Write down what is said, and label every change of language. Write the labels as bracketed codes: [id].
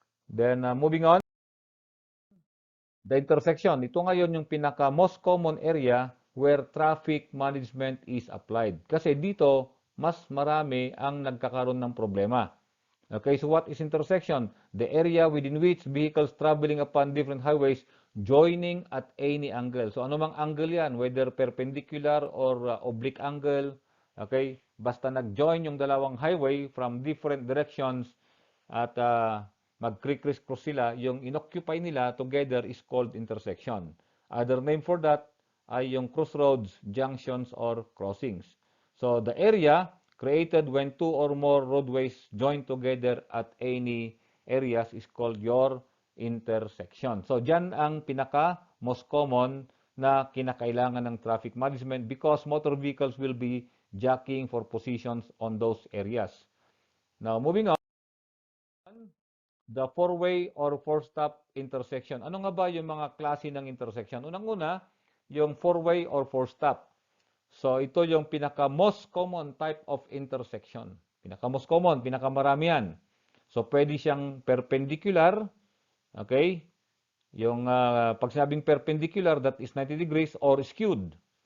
[en] Then, moving on, the intersection. [tl] Ito ngayon yung pinaka most common area [en] where traffic management is applied. [tl] Kasi dito, mas marami ang nagkakaroon ng problema. [en] Okay, so what is intersection? The area within which vehicles traveling upon different highways joining at any angle. [tl] So ano mang angle yan, [en] whether perpendicular or oblique angle, [tl] okay? Basta nag-join yung dalawang highway from different directions at mag-criss-cross sila, yung inoccupy nila together [en] is called intersection. Other name for that [tl] ay yung [en] crossroads, junctions, or crossings. So the area created when two or more roadways join together at any areas is called your intersection. [tl] So dyan ang pinaka [en] most common [tl] na kinakailangan ng [en] traffic management because motor vehicles will be jockeying for positions on those areas. Now moving on, the four-way or four-stop intersection. [tl] Ano nga ba yung mga klase ng intersection? Unang-una, yung four-way or four-stop. So, ito yung pinaka-most [en] common type of intersection. [tl] Pinaka-most common, pinakamarami yan. So, pwede siyang perpendicular, okay? Yung pag sinabing perpendicular, [en] that is 90 degrees, or skewed.